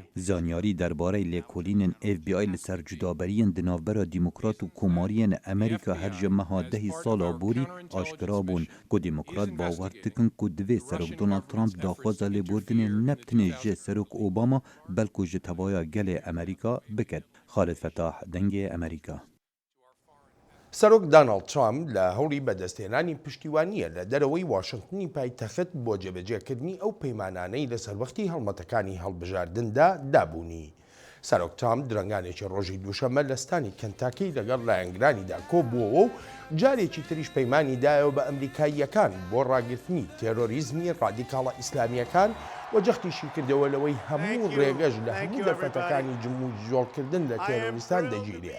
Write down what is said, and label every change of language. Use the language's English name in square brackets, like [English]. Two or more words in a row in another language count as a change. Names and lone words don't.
[Kurdish] Zanyarî derbarê lêkolînên FBI li ser cudaberiyên di navbera Demokrat û komariyên Amerîka her ji meha dehî sala borî aşkira bûn ku Demokrat bawer dikin ku divê serok Donald Trump daxwaza lêbordinê nebtinê ji serok Obama belku ji tevaya gelê Amerîka biket. Xalid Fetah, dengê Amerîka. [Central Kurdish] سەرۆک داناڵد ترامپ لە هەوڵی بەدەستهێنانی پشتیوانیە لە دەرەوەی واشنگتنی پایتەخت بۆ جێبەجێکردنی ئەو پەیمانانەی لە سەروەختی هەڵمەتەکانی هەڵبژاردندا دابوونی. سەرۆک ترامپ درەنگانێکی ڕۆژی دووشەمە لە ستانی کەنتاکی لەگەڵ لایەنگرانیدا کۆبووەوە و جارێکی تریش پەیمانیدایەوە بە ئەمریکاییەکان بۆ ڕاگررتنی تێرۆریزمی ڕادیکاڵە ئیسلامیەکان وەجەختیشی کردەوە لەوەی هەموو ڕێگەش لە هەموو دەرفەتەکانی جموجۆڵکردن لە تێرۆریستان دەگیرێ.